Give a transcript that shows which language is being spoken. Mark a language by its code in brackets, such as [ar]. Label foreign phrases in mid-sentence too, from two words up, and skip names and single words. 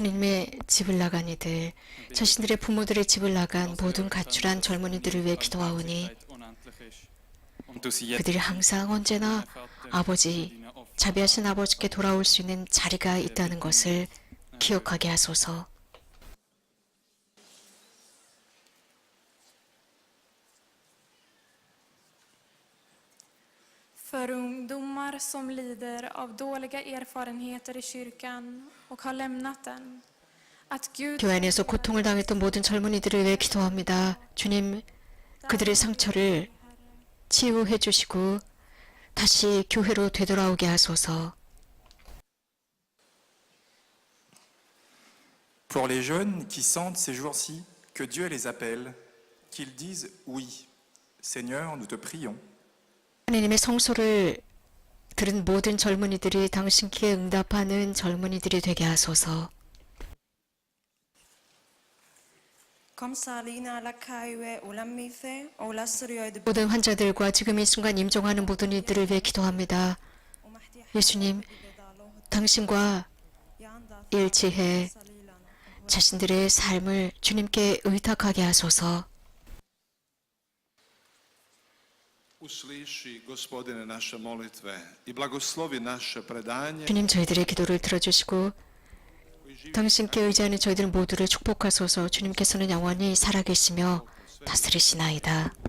[ko] 하나님의 집을 나간 이들, 자신들의 부모들의 집을 나간 모든 가출한 젊은이들을 위해 기도하오니 그들이 항상 언제나 아버지, 자비하신 아버지께 돌아올 수 있는 자리가 있다는 것을 기억하게 하소서. [sv] För ungdomar som lider av dåliga erfarenheter i kyrkan och har lämnat den. Att Gud [ko] 교회 안에서 고통을 당했던 모든 젊은이들을 위해 기도합니다. 주님, 그들의 상처를 치유해 주시고 다시 교회로 되돌아오게 하소서. [fr] Pour les jeunes qui sentent ces jours-ci que Dieu les appelle, qu'ils disent oui. Seigneur, nous te prions. [ko] 하나님의 성소를 들은 모든 젊은이들이 당신께 응답하는 젊은이들이 되게 하소서. 모든 환자들과 지금 이 순간 임종하는 모든 이들을 위해 기도합니다. 예수님, 당신과 일치해 자신들의 삶을 주님께 의탁하게 하소서. [hr] Usliši, Gospodine, naše molitve i blagoslovi naše predanje. [ko] 주님, 저희들의 기도를 들어주시고 당신께 의지하는 저희들 모두를 축복하소서. 주님께서는 영원히 살아계시며 다스리시나이다.